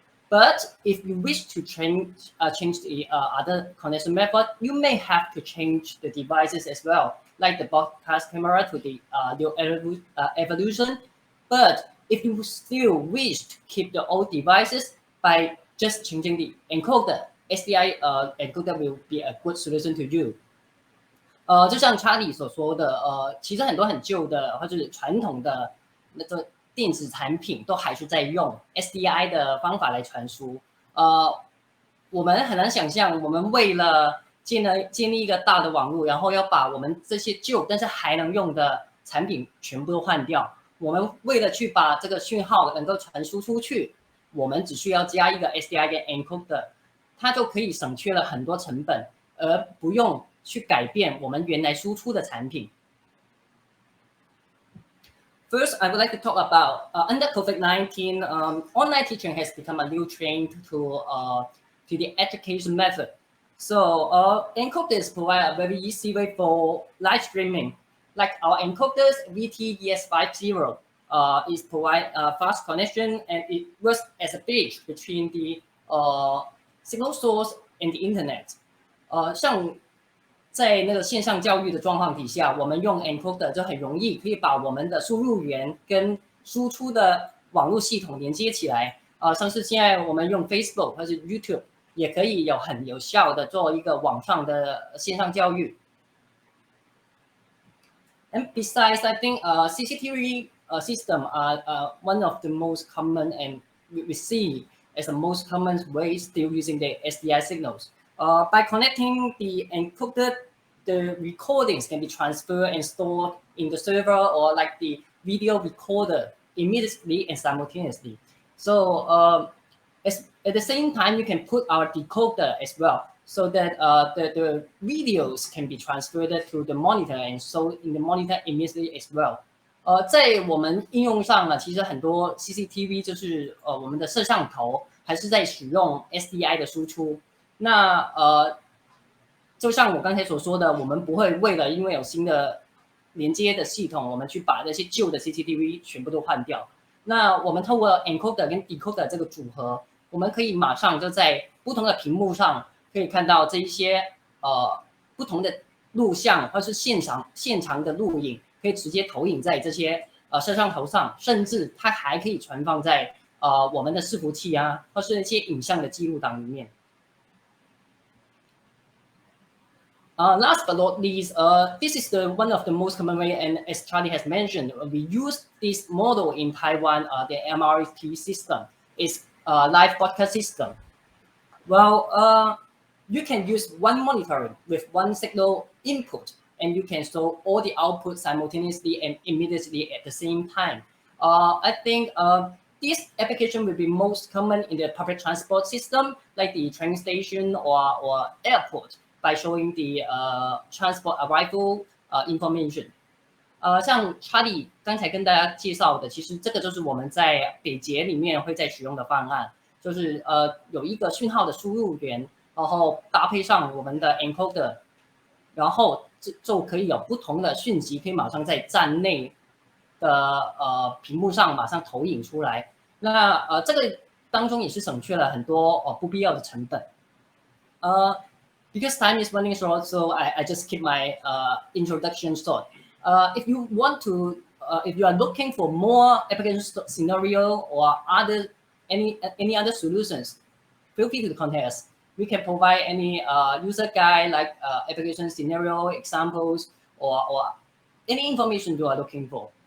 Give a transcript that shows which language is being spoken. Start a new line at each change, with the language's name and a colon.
English: But if you wish to change the other connection method, you may have to change the devices as well, like the broadcast camera to the new evolution. But if you still wish to keep the old devices by just changing the encoder, SDI encoder will be a good solution to you.
Chinese: 就像查理所说的，其实很多很旧的或者是传统的那个电子产品都还是在用 SDI 的方法来传输。我们很难想象，我们为了建立一个大的网络，然后要把我们这些旧但是还能用的产品全部都换掉。我们为了去把这个讯号能够传输出去，我们只需要加一个 SDI 跟 encoder， 它就可以省去了很多成本，而不用去改变我们原来输出的产品。
English: First, I would like to talk about under COVID-19, online teaching has become a new trend to the education method. So encoders provide a very easy way for live streaming. Like our encoders VT-ES50 is provide fast connection, and it works as a bridge between the signal source and the internet.
Chinese: 像在那个线上教育的状况底下，我们用 encoder 就很容易可以把我们的输入源跟输出的网络系统连接起来。像是现在我们用 Facebook 或是 YouTube 也可以很有效的做一个网上的线上教育。
English: And besides, I think CCTV system are one of the most common, and we see as the most common way still using the SDI signals. By connecting the encoded, the recordings can be transferred and stored in the server or like the video recorder immediately and simultaneously. So at the same time, you can put our decoder as well, so that the videos can be transferred to the monitor and show in the monitor immediately as well.
Chinese: 在我们应用上呢，其实很多 CCTV 就是我们的摄像头还是在使用 SDI 的输出。那就像我刚才所说的，我们不会为了因为有新的连接的系统，我们去把那些旧的 CCTV 全部都换掉。那我们透过 encoder 跟 decoder 这个组合，我们可以马上就在不同的屏幕上可以看到这一些不同的录像或是现场的录影，可以直接投影在这些摄像头上，甚至它还可以存放在我们的伺服器啊，或是一些影像的记录档里面。
English: Last but not least, this is one of the most common way, and as Charlie has mentioned, we use this model in Taiwan. The MRT system is a live broadcast system. Well, you can use one monitor with one signal input, and you can show all the output simultaneously and immediately at the same time. I think this application will be most common in the public transport system, like the train station or airport, by showing the transport arrival information.
Chinese: 像 Charlie 刚才跟大家介绍的，其实这个就是我们在北捷里面会在使用的方案，就是有一个讯号的输入源，然后搭配上我们的 encoder， 然后就可以有不同的讯息，可以马上在站内的屏幕上马上投影出来。那这个当中也是省去了很多不必要的成本。
English: Because time is running short, so I just keep my introduction short. If you want to, if you are looking for more application scenario or any other solutions, feel free to contact us. We can provide any user guide like application scenario examples or any information you are looking for.